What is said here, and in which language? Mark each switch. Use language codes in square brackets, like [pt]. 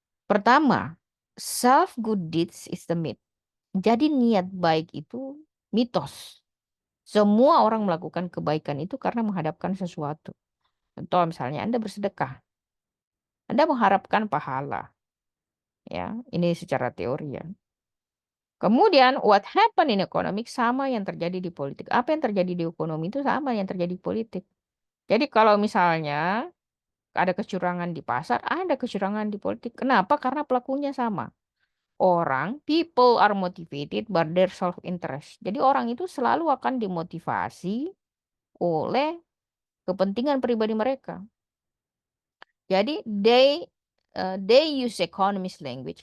[id] Pertama, [en] self good deeds is the myth. [id] Jadi niat baik itu mitos. Semua orang melakukan kebaikan itu karena menghadapkan sesuatu. Contoh misalnya Anda bersedekah. Anda mengharapkan pahala. Ya, ini secara teori ya. Kemudian [en] what happen in economic [id] sama yang terjadi di politik. Apa yang terjadi di ekonomi itu sama yang terjadi di politik. Jadi kalau misalnya ada kecurangan di pasar, ada kecurangan di politik. Kenapa? Karena pelakunya sama. [en] People are motivated by their self-interest. [id] Jadi orang itu selalu akan dimotivasi oleh kepentingan pribadi mereka. Jadi [en] they use economist language.